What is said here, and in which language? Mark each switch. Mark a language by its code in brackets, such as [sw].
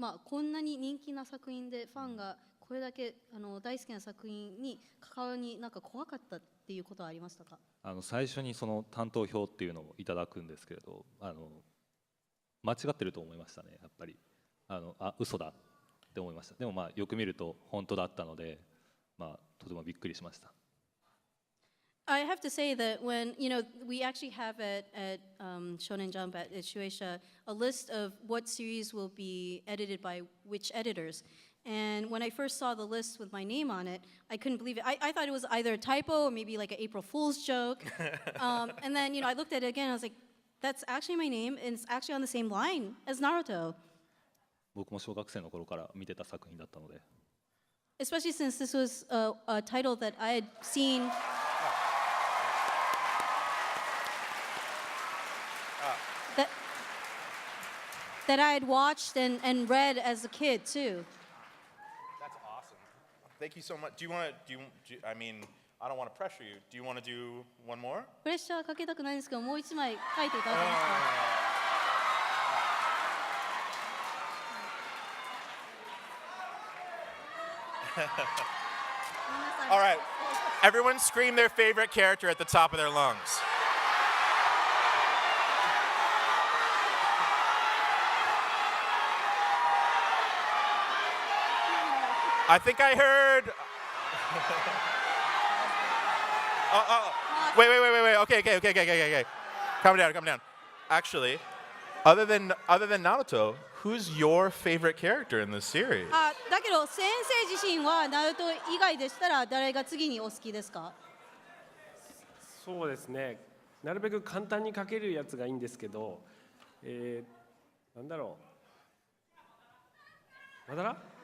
[ja] まあこんなに人気な作品でファンがこれだけ大好きな作品に関わるになんか怖かったっていうことはありましたか？最初にその担当表っていうのをいただくんですけれど、間違ってると思いましたね。やっぱり嘘だって思いました。でもまあよく見ると本当だったので、まあとてもびっくりしました。 [en] I have to say that when, we actually have at Shonen Jump, at Shueisha, a list of what series will be edited by which editors. And when I first saw the list with my name on it, I couldn't believe it. I thought it was either a typo or maybe like an April Fool's joke. And then, I looked at it again, I was like, that's actually my name, and it's actually on the same line as Naruto. [ja] 僕も小学生の頃から見てた作品だったので。 [en] Especially since this was a title that I had seen. That I had watched and read as a kid too. That's awesome. Thank you so much. I mean, I don't want to pressure you. Do you want to do one more? [ja] プレッシャーかけたくないんですけど、もう一枚書いていただけますか。 [en] All right. Everyone scream their favorite character at the top of their lungs. I think I heard. Wait. Okay. Calm down. Actually, other than Naruto, who's your favorite character in this series? [ja] だけど先生自身はナルト以外でしたら誰が次にお好きですか？そうですね。なるべく簡単に書けるやつがいいんですけど、なんだろう。まだら？